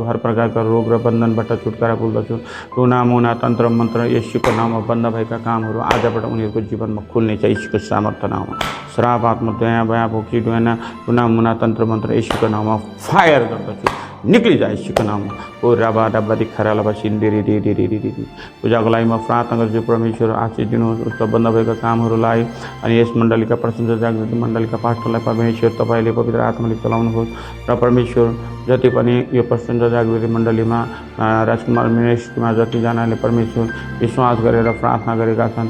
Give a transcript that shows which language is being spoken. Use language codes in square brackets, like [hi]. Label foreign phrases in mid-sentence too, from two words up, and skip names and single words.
[ne] हर प्रकारका रोग र बन्धनबाट छुटकारा बोल्दछु। टुना मुना तन्त्र मन्त्र यीशुको नाममा बन्द भएका कामहरू आजबाट उनीहरूको जीवनमा खुल्नेछ यीशुको सामर्थ्य नाममा। श्राप आत्मा दया भया भोक्सी डुना टुना मुना तन्त्र मन्त्र यीशुको नाममा फायर गर्दछु, [hi] निक्ली जाए [ne] यीशुको नाममा। ओ राबा डब्बा दिखारा लबा सिन्देरी दी दी दी दी दी। पूजाको लागि म प्रार्थना गर्छु परमेश्वर आशिष दिनुहोस् उसको बन्द भएका कामहरूलाई अनि यस मण्डलीका प्रशंसा जागृति मण्डलीका पास्टरलाई परमेश्वर तपाईँले पवित्र आत्माले चलाउनुहोस् र परमेश्वर जति पनि यो प्रशंसा जागृति मण्डलीमा राजकुमार मिनिस्ट्रीमा जतिजनाले परमेश्वर विश्वास गरेर प्रार्थना गरेका छन्,